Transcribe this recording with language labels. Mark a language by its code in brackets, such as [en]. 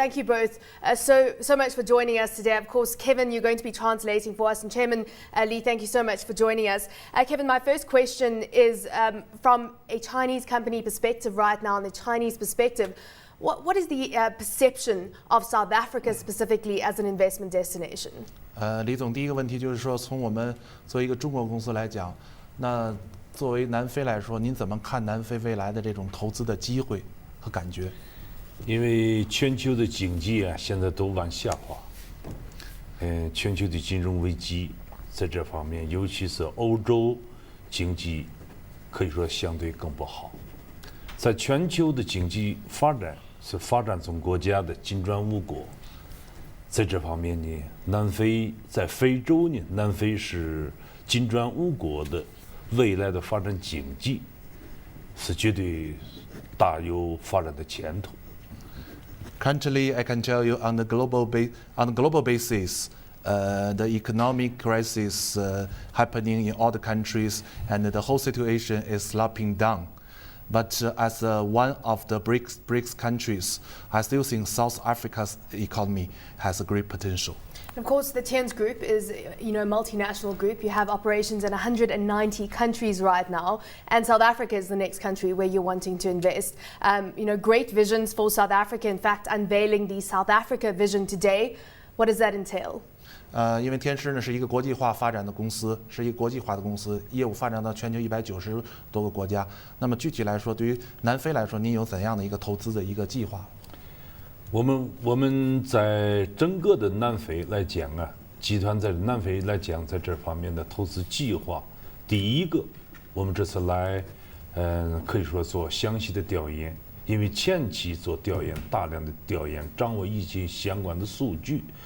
[en] Thank you both so much for joining us today. Of course, Kevin, you're going to be translating for us. And Chairman Li, thank you so much for joining us. Kevin, my first question is from a Chinese company perspective right now, and the Chinese perspective, what is the perception of South Africa specifically as an investment destination? [zh] 李总，第一个问题就是说，从我们作为一个中国公司来讲，那作为南非来说，您怎么看南非未来的这种投资的机会和感觉？因为全球的经济啊，现在都往下滑，全球的金融危机在这方面，尤其是欧洲经济可以说相对更不好。在全球的经济发展是发展中国家的金砖五国。在这方面呢，南非在非洲呢，南非是金砖五国的未来的发展经济是绝对大有发展的前途。 [en] Currently, I can tell you on the global basis, the economic crisis happening in all the countries, and the whole situation is sloping down. But as one of the BRICS countries, I still think South Africa's economy has a great potential. Of course, the Tian's Group is, a multinational group. You have operations in 190 countries right now, and South Africa is the next country where you're wanting to invest. Great visions for South Africa. In fact, unveiling the South Africa vision today. What does that entail? [zh] 因为天狮呢是一个国际化发展的公司，是一个国际化的公司，业务发展到全球190多个国家。那么具体来说，对于南非来说，您有怎样的一个投资的一个计划？我们在整个的南非来讲啊，集团在南非来讲，在这方面的投资计划，第一个，我们这次来，可以说做详细的调研，因为前期做调研，大量的调研，掌握一些相关的数据。